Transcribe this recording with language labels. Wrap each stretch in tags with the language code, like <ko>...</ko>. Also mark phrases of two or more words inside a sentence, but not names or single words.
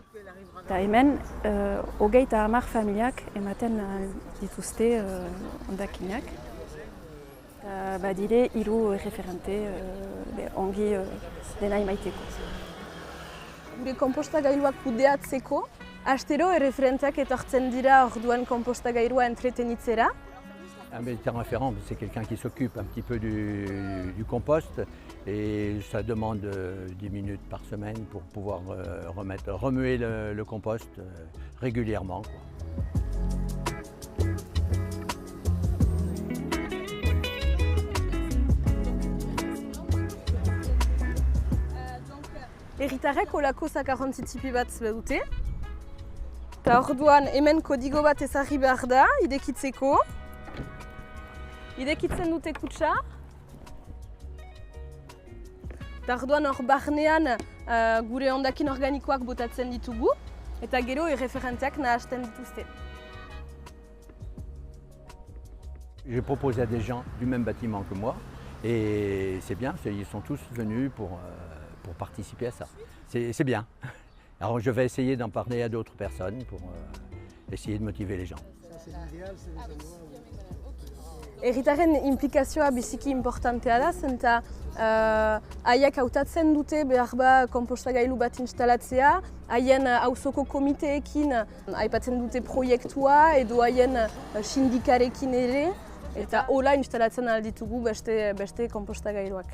<eu>Eta hemen, 30 familiak ematen dituzte hondakinak. Badire 3 referente ongi dena emaiteko. Gure konpostagailuak kudeatzeko, astero erreferenteak etortzen dira orduan konpostagailua entretenitzera.</eu> <fr>Un médecin référent, c'est quelqu'un qui s'occupe un petit peu du compost et ça demande 10 minutes par semaine pour pouvoir remuer le compost régulièrement, quoi.</fr> <eu>Herritarrek olako zakarrontzi tipi bat dute. Eta orduan hemen kodigo bat ezarri behar da, idekitzeko. Idekitzen dute kutsa. Eta orduan hor barnean gure hondakin organikoak botatzen ditugu. Eta gero erreferenteak nahasten dituzte.</eu> <fr>J'ai proposé à des gens du même bâtiment que moi et c'est bien, ils sont tous venus pour participer à ça. C'est bien. Alors je vais essayer d'en parler à d'autres personnes pour essayer de motiver les gens.</fr> <eu>Herritarren implikazioa biziki importantea da, zenta haiek hautatzen dute behar ba konpostagailu bat instalatzea, haien auzoko komiteekin aipatzen dute proiektua edo haien sindikarekin ere, eta hola instalatzen alditugu beste konpostagailuak.</eu>